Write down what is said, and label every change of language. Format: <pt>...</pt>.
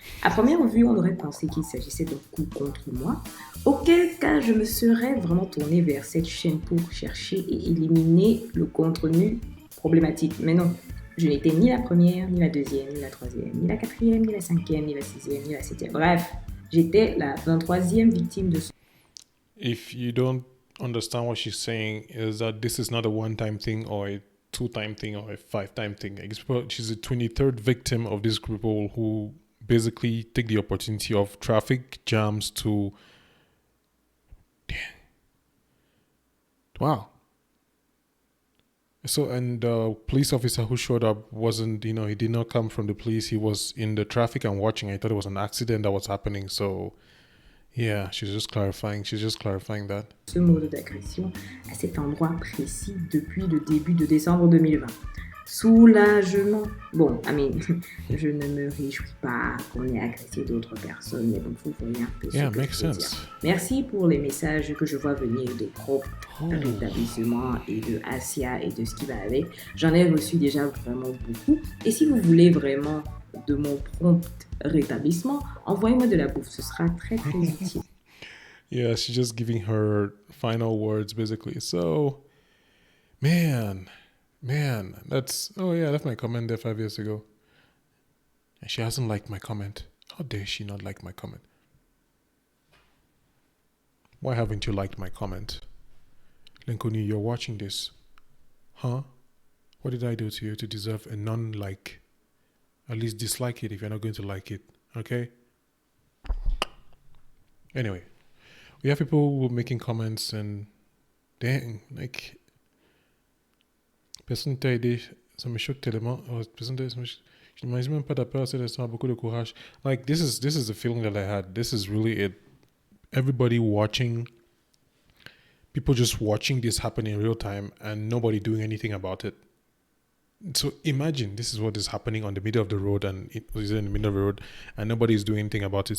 <fr>À première vue, on aurait pensé qu'il s'agissait d'un coup contre moi, auquel cas je me serais vraiment tournée vers cette chaîne pour chercher et éliminer le contenu problématique. Mais non, je n'étais ni la première, ni la deuxième, ni la troisième, ni la quatrième, ni la cinquième, ni la sixième, ni la septième. Bref, j'étais la 23e victime de ce...</fr> <en>If you don't understand what she's saying, is that this is not a one-time thing or a 2-time thing or a 5-time thing. She's the 23rd victim of this group who basically take the opportunity of traffic jams to... Wow. So, and the police officer who showed up wasn't, he did not come from the police. He was in the traffic and watching. I thought it was an accident that was happening. So, yeah, she's just clarifying that.</en> <fr>Ce mode d'agression à cet endroit précis depuis le début de décembre 2020. Soulagement. Bon, je ne me réjouis pas qu'on ait agressé d'autres personnes, mais donc vous voyez un peu ce que</fr> <en>makes</en> <fr>je veux</fr> <en>sense.</en> <fr>dire. Merci pour les messages que je vois venir de Pro rétablissement et de Asia et de ce qui va avec. J'en ai reçu déjà vraiment beaucoup. Et si vous voulez vraiment de mon prompt rétablissement, envoyez-moi de la bouffe, ce sera très très utile.</fr> <en>Yeah, she's just giving her final words basically. So, man, that's I left my comment there 5 years ago. And she hasn't liked my comment. How dare she not like my comment? Why haven't you liked my comment? Lenkoni, you're watching this. Huh? What did I do to you to deserve a non-like? At least dislike it if you're not going to like it. Okay? Anyway, we have people making comments and dang, like</en> <fr>personne t'a aidé, ça me choque tellement. Personne t'a aidé, je n'imagine même pas ta peur, c'est beaucoup de courage.</fr> <en>Like this is the feeling that I had. This is really it. Everybody watching, people just watching this happen in real time and nobody doing anything about it. So imagine this is what is happening on the middle of the road, and it was in the middle of the road and nobody is doing anything about it.</en>